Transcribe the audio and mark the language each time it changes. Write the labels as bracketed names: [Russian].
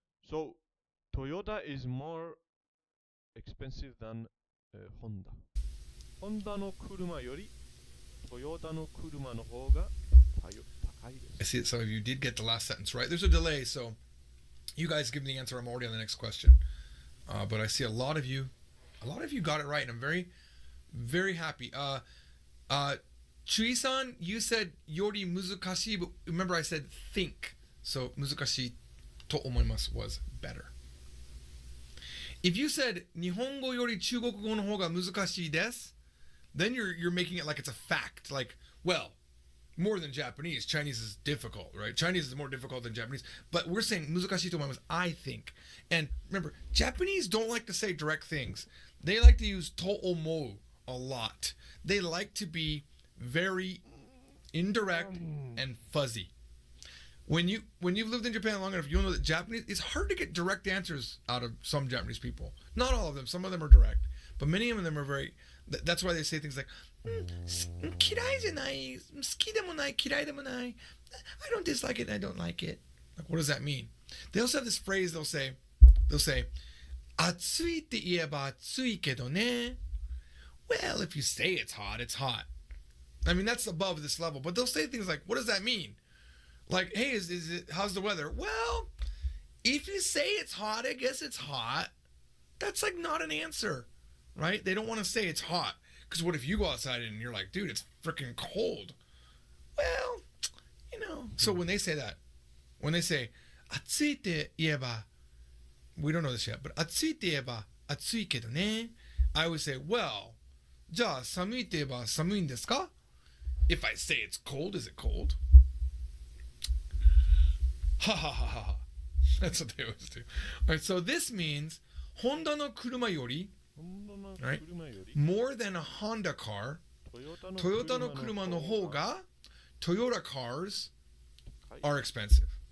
[English] So, Toyota is more expensive than Honda. [Japanese] ホンダの車よりトヨタの車の方が高いです。 [English] I see that some of you did get the last sentence right. There's a delay, so you guys give me the answer. I'm already on the next question. But I see a lot of you got it right, and I'm very, very happy. Chui-san, you said yori muzukashi, but remember I said think. So [Japanese] muzukashi to omoimasu [English] was better. If you said [Japanese] Nihongo yori chugokugo no hoga muzukashii desu, [English] then you're making it like it's a fact. Like, well, more than Japanese. Chinese is difficult, right? Chinese is more difficult than Japanese. But we're saying [Japanese] muzukashi to omoimasu, [English] I think. And remember, Japanese don't like to say direct things. They like to use to omou a lot. They like to be very indirect and fuzzy. When you've lived in Japan long enough, you'll know that Japanese, it's hard to get direct answers out of some Japanese people. Not all of them. Some of them are direct, but many of them are very. That's why they say things like, [Japanese] 嫌いじゃない、好きでもない、嫌いでもない. [English] I don't dislike it, I don't like it. Like, what does that mean? They also have this phrase. [Japanese] They'll say, 暑いって言えば暑いけどね. [English] Well, if you say it's hot, it's hot. I mean, that's above this level. But they'll say things like, what does that mean? Like, hey, is it? How's the weather? Well, if you say it's hot, I guess it's hot. That's like not an answer, right? They don't want to say it's hot. Because what if you go outside and you're like, dude, it's freaking cold? Well, So when they say that, when they say, [Japanese] 暑いって言えば, [English] we don't know this yet, but [Japanese] 暑いって言えば暑いけどね. [English] I would say, well, [Japanese] じゃあ寒いって言えば寒いんですか? [English] If I say it's cold, is it cold? Ha ha ha ha. That's what they always do. All right, so this means [Japanese] Honda no kuruma yori, [English] right? More than a Honda car. [Japanese] Toyota no kuruma no hoga, [English] Toyota cars are expensive.